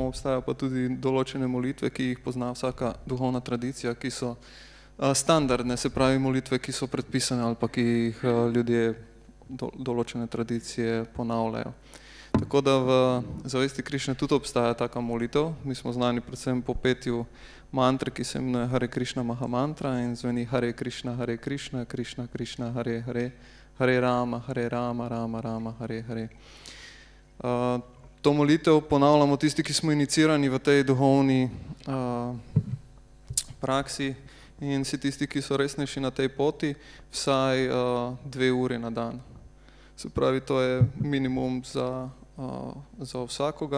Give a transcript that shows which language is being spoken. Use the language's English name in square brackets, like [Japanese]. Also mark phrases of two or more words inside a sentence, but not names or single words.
[Slovenian] Obstajajo pa tudi določene molitve, ki jih pozna vsaka duhovna tradicija, ki so standardne, se pravi molitve, ki so predpisane ali pa ki jih ljudje določene tradicije ponavljajo. Tako da v zavesti Krišne tudi obstaja taka molitev. Mi smo znani predvsem po petju mantre, ki se imenuje Hare Krišna Mahamantra in zveni Hare Krišna, Krišna Krišna, Hare Hare, Hare Rama, Rama Rama, Hare Hare. To molitev ponavljamo tisti, ki smo inicirani v tej duhovni praksi in vsi tisti, ki so resnejši na tej poti, vsaj 2 uri na dan. Se pravi, to je minimum za vsakogar.